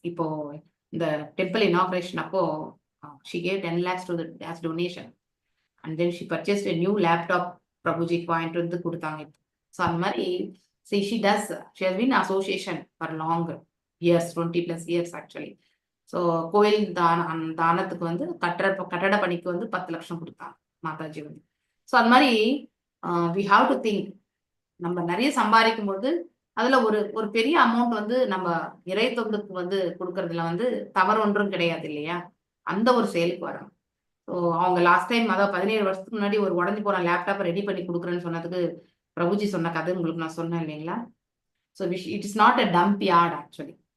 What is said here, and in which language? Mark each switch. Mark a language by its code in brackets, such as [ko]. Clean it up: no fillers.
[ta] இப்போ இந்த temple inauguration அப்போ [en] she gave 10 lakhs to the as donation and then she purchased a new laptop. [ta] Prabhuji point வந்து கொடுத்தாங்க. So அந்த மாதிரி [en] she does, she has been association for long years, 20+ years actually. [ta] So கோயில் தானத்துக்கு வந்து கட்டட பணிக்கு வந்து 10 லட்சம் கொடுத்தாங்க மாதாஜி வந்து. [en] so [ta] அது மாதிரி [en] we have to think. [ta] நம்ம நிறைய சம்பாதிக்கும் போது அதுல ஒரு பெரிய அமௌண்ட் வந்து நம்ம இறை தொண்டுக்கு வந்து கொடுக்கறதுல வந்து தவறு ஒன்றும் கிடையாது இல்லையா? அந்த ஒரு செயலுக்கு வரணும். ஸோ அவங்க லாஸ்ட் டைம் அதாவது 17 வருஷத்துக்கு முன்னாடி ஒரு உடஞ்சி போன லேப்டாப்பை ரெடி பண்ணி கொடுக்குறேன்னு சொன்னதுக்கு பிரபுஜி சொன்ன கதை உங்களுக்கு நான் சொன்னேன் இல்லைங்களா? [en] So it is not a dump yard actually.